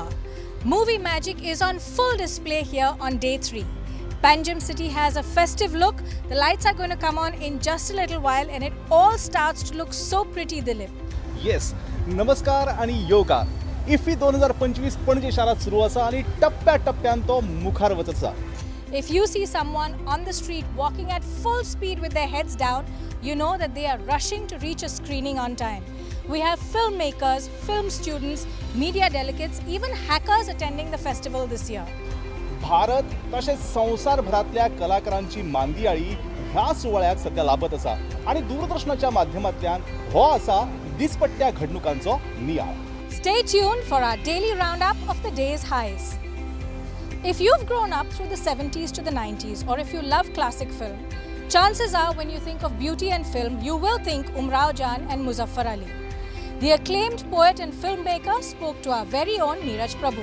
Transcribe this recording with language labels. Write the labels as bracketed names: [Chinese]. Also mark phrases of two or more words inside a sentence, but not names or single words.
[English] Movie magic is on full display here on day 3. Panjim city has a festive look. The lights are going to come on in just a little while and it all starts to look so pretty, Dilip. [Konkani] येस नमस्कार आणि योगा इफ्फी 2025 पणजे शारात सुरू आसा आणि टप्प्या टप्प्यान तो मुखार वचत आसा. [English] If you see someone on the street walking at full speed with their heads down, you know that they are rushing to reach a screening on time. We have filmmakers, film students, media delegates, even hackers attending the festival this year. [Konkani] भारत तशेंच संवसारभरातल्या कलाकारांची मांदियाळी ह्या सुवाळ्याक सध्या लाभत आसा आणि दूरदर्शनाच्या माध्यमांतल्यान हो आसा दिसपट्ट्या घडणुकांचो नियाळ. [English] Stay tuned for our daily roundup of the day's highs. If you've grown up through the 70s to the 90s, or if you love classic film, chances are when you think of beauty and film, you will think Umrao Jan and Muzaffar Ali. The acclaimed poet and filmmaker spoke to our very own Neeraj Prabhu.